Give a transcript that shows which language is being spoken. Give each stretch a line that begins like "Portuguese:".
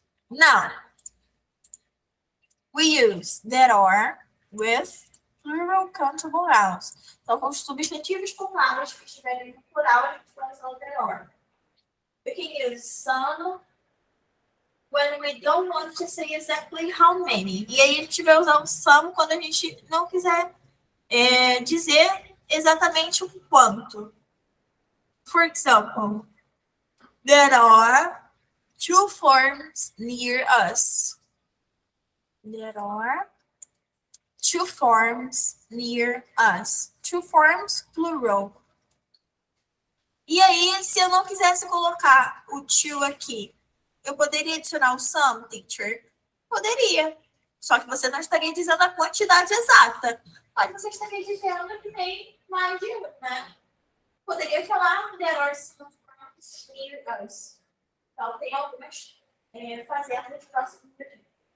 English: Now, we use there are with plural countable nouns.
Portuguese: Então, com os substantivos com palavras que estiverem no plural, a gente vai usar o there are.
English: We can use some when we don't want to say exactly how many.
Portuguese: E aí a gente vai usar o some quando a gente não quiser dizer exatamente o quanto.
English: For example, there are 2 farms near us. There are 2 farms near us. 2 farms, plural.
Portuguese: E aí, se eu não quisesse colocar o to aqui, eu poderia adicionar o some, teacher? Poderia. Só que você não estaria dizendo a quantidade exata. Mas você estaria dizendo que tem mais de um, né? Poderia falar
English: there are some farms near us.
Portuguese: Então, tem algumas fazendas próximas daqui.